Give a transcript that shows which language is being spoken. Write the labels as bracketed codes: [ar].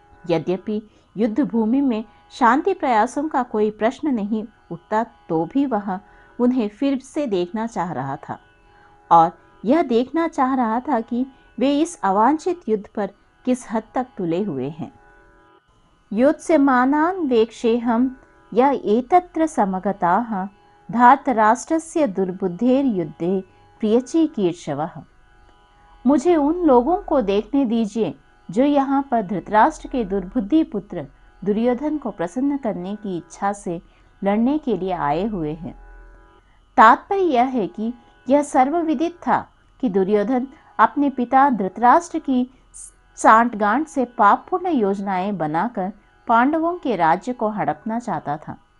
[hi] यद्यपि युद्ध भूमि में शांति प्रयासों का कोई प्रश्न नहीं उठता, तो भी वह उन्हें फिर से देखना चाह रहा था और यह देखना चाह रहा था कि वे इस अवांछित युद्ध पर किस हद तक तुले हुए हैं। [sa] योत्स्यमानान् वेक्षेऽहं य एतत्र समगताः धार्तराष्ट्रस्य दुर्बुद्धेर्युद्धे प्रियचिकीर्षवः। [hi] मुझे उन लोगों को देखने दीजिए जो यहाँ पर धृतराष्ट्र के दुर्बुद्धि पुत्र दुर्योधन को प्रसन्न करने की इच्छा से लड़ने के लिए आए हुए हैं। तात्पर्य यह है कि यह सर्वविदित था कि दुर्योधन अपने पिता धृतराष्ट्र की सांठगांठ से पापपूर्ण योजनाएं बनाकर पांडवों के राज्य को हड़पना चाहता था।